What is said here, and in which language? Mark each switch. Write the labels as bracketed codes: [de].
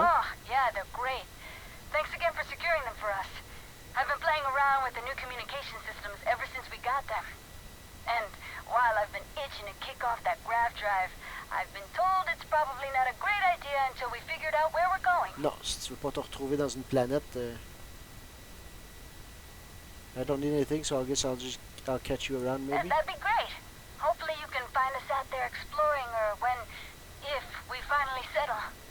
[en] Oh, yeah, they're great. Thanks again for securing them for us. I've been playing around with the new communication systems ever since we got them. And while I've been itching to kick off that grav drive, I've been told it's probably not a great idea until we figured out where we're going. [fr] Non, si tu veux pas te retrouver dans une planète... [en] I don't need anything, so I guess I'll catch you around maybe. That'd be great. Hopefully you can find us out there exploring, or if we finally settle.